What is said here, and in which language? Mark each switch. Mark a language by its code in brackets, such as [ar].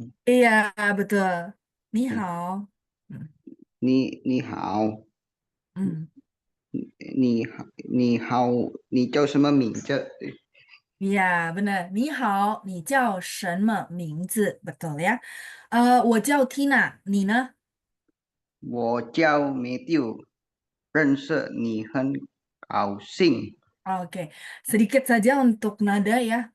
[id] Iya, betul. Ni hao. Hmm. [zh] 你好， Hmm. 你好，你叫什么名字？ [id] Iya, benar. [zh] Ni hao, 你叫什么名字? [id] Betul ya. [zh] 我叫 Tina, 你呢? 我叫 Matthew，认识你很高兴。 [id] Oke, sedikit saja untuk nada ya.